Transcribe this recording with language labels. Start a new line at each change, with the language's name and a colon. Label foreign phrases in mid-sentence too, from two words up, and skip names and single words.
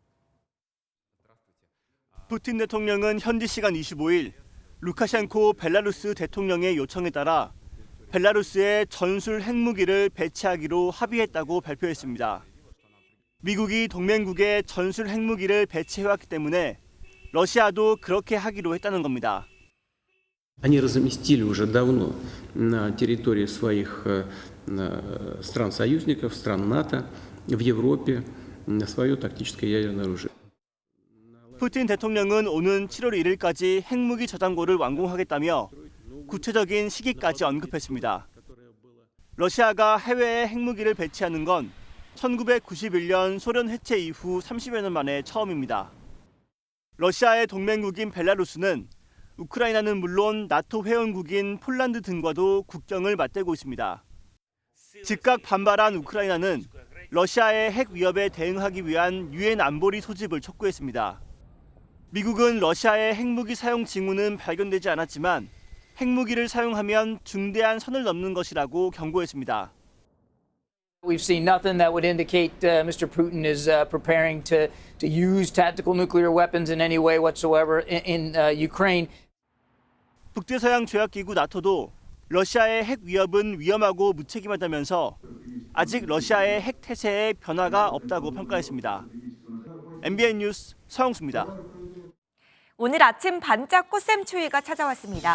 Korean: 푸틴 대통령은 현지 시간 25일 루카셴코 벨라루스 대통령의 요청에 따라 벨라루스에 전술 핵무기를 배치하기로 합의했다고 발표했습니다. 미국이 동맹국에 전술 핵무기를 배치해왔기 때문에 러시아도 그렇게 하기로 했다는 겁니다.
Russian: Они разместили уже давно на территории своих стран-союзников, стран НАТО, в Европе свое тактическое ядерное оружие.
Korean: 푸틴 대통령은 오는 7월 1일까지 핵무기 저장고를 완공하겠다며 구체적인 시기까지 언급했습니다. 러시아가 해외에 핵무기를 배치하는 건 1991년 소련 해체 이후 30여 년 만에 처음입니다. 러시아의 동맹국인 벨라루스는 우크라이나는 물론 나토 회원국인 폴란드 등과도 국경을 맞대고 있습니다. 즉각 반발한 우크라이나는 러시아의 핵 위협에 대응하기 위한 유엔 안보리 소집을 촉구했습니다. 미국은 러시아의 핵무기 사용 징후는 발견되지 않았지만 핵무기를 사용하면 중대한 선을 넘는 것이라고 경고했습니다.
English: We've seen nothing that would indicate Mr. Putin is preparing to use tactical nuclear weapons in any way whatsoever in Ukraine.
Korean: 북대서양 조약기구 나토도 러시아의 핵 위협은 위험하고 무책임하다면서 아직 러시아의 핵 태세에 변화가 없다고 평가했습니다. MBN 뉴스 서영수입니다. 오늘 아침 반짝 꽃샘추위가 찾아왔습니다.